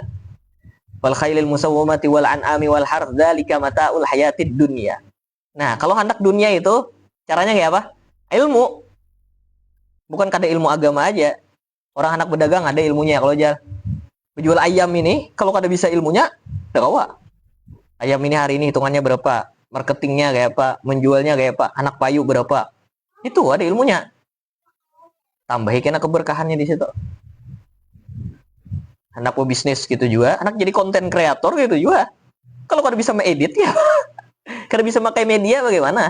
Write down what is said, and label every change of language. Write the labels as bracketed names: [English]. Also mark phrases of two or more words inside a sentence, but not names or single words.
[Arabic] وَالْخَيْلِ الْمُسَوَّمَةِ وَالْأَنْعَامِ وَالْحَرْثِ ذَٰلِكَ مَتَاعُ الْحَيَاةِ الدُّنْيَا. [Banjar] Nah, kalau hendak dunia itu caranya kayak apa? Ilmu. Bukan kada ilmu agama aja. Orang hendak berdagang ada ilmunya. Kalau aja menjual ayam ini, kalau kada bisa ilmunya, tahu. Ayam ini hari ini hitungannya berapa? Marketingnya kayak apa? Menjualnya kayak apa? Anak payu berapa? Itu ada ilmunya. Tambahin kena keberkahannya di situ. Anak mau bisnis gitu juga, anak jadi konten kreator gitu juga. Kalau kada bisa mengedit ya, kada bisa pakai media bagaimana?